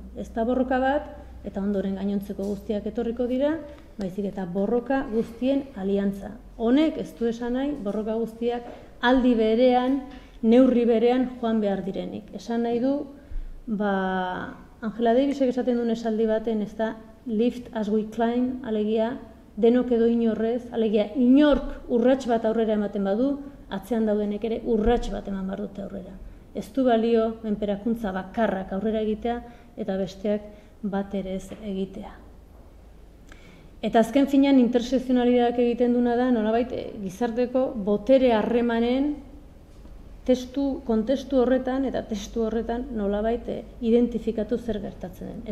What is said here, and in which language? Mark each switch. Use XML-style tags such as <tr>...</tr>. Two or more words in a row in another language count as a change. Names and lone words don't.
<eu>Ez da borroka bat, eta ondoren gainontzeko guztiak etorriko dira, baizik eta borroka guztien aliantza. Honek ez du esan nahi borroka guztiak aldi berean, neurri berean joan behar direnik. Esan nahi du, Angela Davisek esaten duen esaldi baten, ez da</eu> <en>lift as we climb,</en> <eu>alegia denok edo inorrez, alegia inork urrats bat aurrera ematen badu, atzean daudenek ere urrats bat eman behar dute aurrera. Ez du balio menperakuntza bakarrak aurrera egitea eta besteak bat ere ez egitea. Eta azken finean intersekzionalitateak egiten duna da, nolabait gizarteko botere harremanen kontestu horretan eta testu horretan nolabait identifikatu zer gertatzen den.</eu>